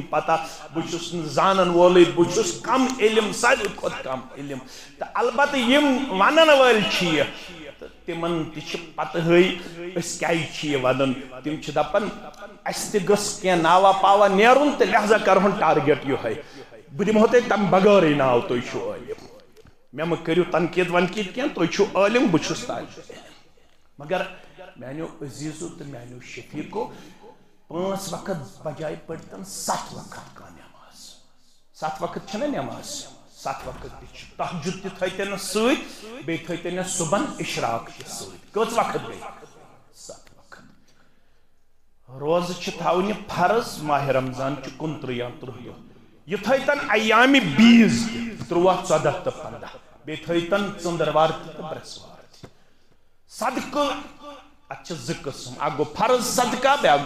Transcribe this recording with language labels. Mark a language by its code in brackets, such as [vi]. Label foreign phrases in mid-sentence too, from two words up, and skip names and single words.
[ks] پتہ بہٕ چھُس نہٕ زانن وولٕے بہٕ چھُس کم علم ساروی کھۄتہٕ کم علم تہٕ البتہ یِم ونن وٲلۍ چھِ یہِ تہٕ تِمن تہِ چھِ پتہٕے أسۍ کیازِ چھِ یہِ ونان تِم چھِ دپان اَسہِ تہِ گٔژھ کینٛہہ ناوا پاوا نیرُن تہٕ لہذا کرہون ٹارگیٹ یِہوٚے بہٕ دِمہو تۄہہِ تمہِ بغٲرٕے ناو تُہۍ چھِو عٲلِم مےٚ مہٕ کٔرِو تنقیٖد ونقیٖد کینٛہہ تُہۍ چھِو عٲلِم بہٕ چھُس طالبہِ علم مگر میانیو عزیزو تو میانیو شفیقو 5 وقت بجائے پڑھتن 7 وقت کا نماز 7 وقت چھنا نماز 7 وقت تہ تہجد تہ تھایتن سۭتۍ بیٚیہِ تھایتن صبحن اشراق تہ سۭتۍ کٔژ وقت گٔے 7 وقت روزٕ چھِ تھاونہِ فرض ماہ رمضان چھِ 29 یا 30 دۄہ یہِ تھایتن ایام بیٖز تہ 13 14 تہ 15 بیٚیہِ تھایتن ژٔنٛدٕروار تہ برٛٮ۪سوار صدقہ اچھا 2 قسم اکھ گوٚو فرض صدقہ بیٛاکھ